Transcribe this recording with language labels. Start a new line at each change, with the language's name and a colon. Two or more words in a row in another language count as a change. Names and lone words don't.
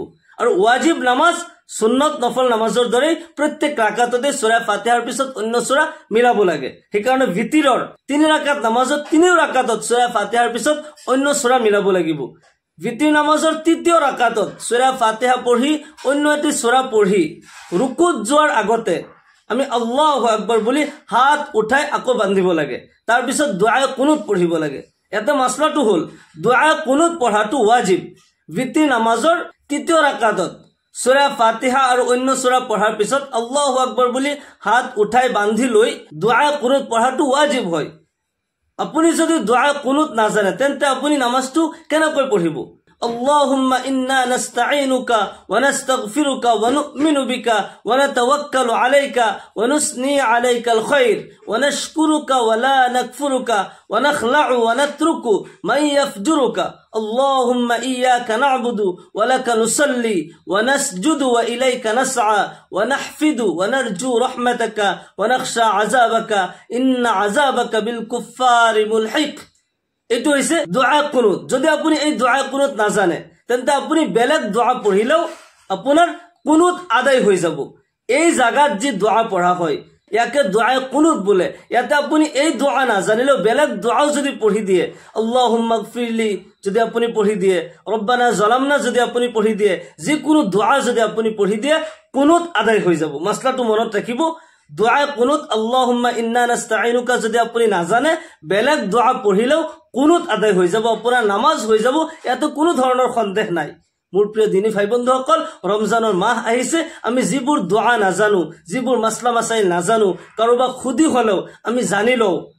Assamese: আৰু ৱাজিব নামাজ সুন্নত নফল নামাজৰ দৰে প্ৰত্যেক ৰাকাততে সূৰা ফাতিহাৰ পিছত অন্য সূৰা মিলাব লাগে। সেইকাৰণে বিতিৰৰ 3 ৰাকাত নামাজত 3 ৰাকাতত সূৰা ফাতিহাৰ পিছত অন্য সূৰা মিলাব লাগিব। বিতিৰ নামাজৰ 3য় ৰাকাতত সূৰা ফাতিহা পঢ়ি অন্য এটি সূৰা পঢ়ি ৰুকুত যোৱাৰ আগতে আমি
Arabic: الله أكبر
Assamese: বুলি হাত উঠাই আকৌ বান্ধিব লাগে। তাৰ পিছত দুআ কুনুত পঢ়িব লাগে। এটা মাসলাটো হল দুআ কুনুত পঢ়াটো ওয়াজিব। বিতিৰ নামাজৰ 3য় ৰাকাতত সূৰা ফাতিহা আৰু অন্য সূৰা পঢ়াৰ পিছত
Arabic: الله أكبر
Assamese: বুলি হাত উঠাই বান্ধি লৈ দুআ কুনুত পঢ়াটো ওয়াজিব হয়। আপুনি যদি দুআ কুনুত নাজানে তেন্তে আপুনি নামাজটো কেনেকৈ পঢ়িব?
Arabic: اللهم إنا نستعينك ونستغفرك ونؤمن بك ونتوكل عليك ونثني عليك الخير ونشكرك ولا نكفرك ونخلع ونترك من يفجرك اللهم إياك نعبد ولك نصلي ونسجد وإليك نسعى ونحفد ونرجو رحمتك ونخشى عذابك إن عذابك بالكفار ملحق।
Assamese: এটো হইছে দুআ কুনুত। যদি আপুনি এই দুআ কুনুত না জানে তেন্তে আপুনি বেলেগ দুআ পঢ়িলেও আপোনাৰ কুনুত আদায় হৈ যাব। এই জায়গাত যে দুআ পঢ়া হয় ইয়াকে দুআ কুনুত বলে। ইয়াতে আপুনি এই দুআ না জানিলেও বেলেগ দুআও যদি পঢ়ি দিয়ে,
Arabic: اللهم اغفر لي
Assamese: যদি আপুনি পঢ়ি দিয়ে,
Arabic: ربنا ظلمنا
Assamese: যদি আপুনি পঢ়ি দিয়ে, যিকোনো দুআ যদি আপুনি পঢ়ি দিয়ে কুনুত আদায় হৈ যাব। মাসলাটো মনত ৰাখিব। দুআ কুনুত
Arabic: اللهم إنا نستعينك
Assamese: যদি আপুনি না জানে বেলেগ দুআ পঢ়িলেও কুনুত আদায় হৈ যাব, আপোনাৰ নামাজ হৈ যাব। ইয়াতে কোনো ধৰণৰ সন্দেহ নাই। মোৰ প্ৰিয় দিনী ভাই বন্ধুসকল, ৰমজানৰ মাহ আহিছে। আমি যিবোৰ দুআ নাজানো, যিবোৰ মাসলা মাসাইল নাজানো, কাৰোবাক সুধি হলেও আমি জানি লওঁ।